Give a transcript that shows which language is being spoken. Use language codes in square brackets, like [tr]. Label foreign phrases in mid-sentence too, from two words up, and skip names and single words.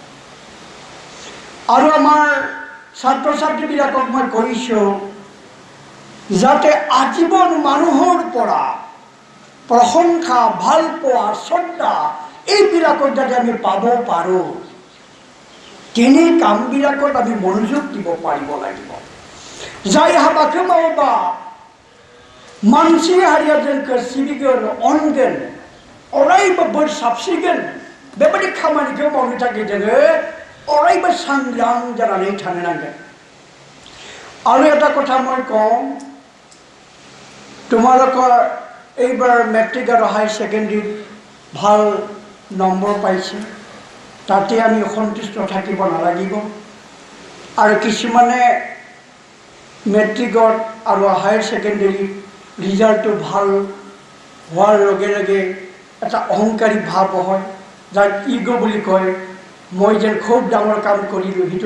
[as] আৰু আমাৰ ছাত্ৰ ছাত্ৰীবিলাকক মই কৈছোঁ যাতে আজীৱন মানুহৰ পৰা প্ৰশংসা, ভাল পোৱা, শ্ৰদ্ধা এইবিলাকত যাতে আমি পাব পাৰোঁ, তেনে কামবিলাকত আমি মনোযোগ দিব পাৰিব লাগিব। [brx] जाय हाबाखौ मावोबा मानसि हारिया जोंखौ सिबिगोन अनगोन अरायबो बोर साबसिगोन बेबायदि खामानिखौ मावनो थाखाय जोङो अरायबो सांग्रां जानानै थानो नांगोन [as] আৰু এটা কথা মই কওঁ তোমালোকৰ এইবাৰ মেট্ৰিক আৰু হাই ছেকেণ্ডেৰীত ভাল নম্বৰ পাইছে তাতে আমি সন্তুষ্ট থাকিব নালাগিব আৰু কিছুমানে মেট্ৰিকত আৰু [en] higher secondary [as] ৰিজাল্টটো ভাল হোৱাৰ লগে লগে এটা অহংকাৰী ভাৱ হয় যাক ইগ' বুলি কয় মই যেন খুব ডাঙৰ কাম কৰিলোঁ সেইটো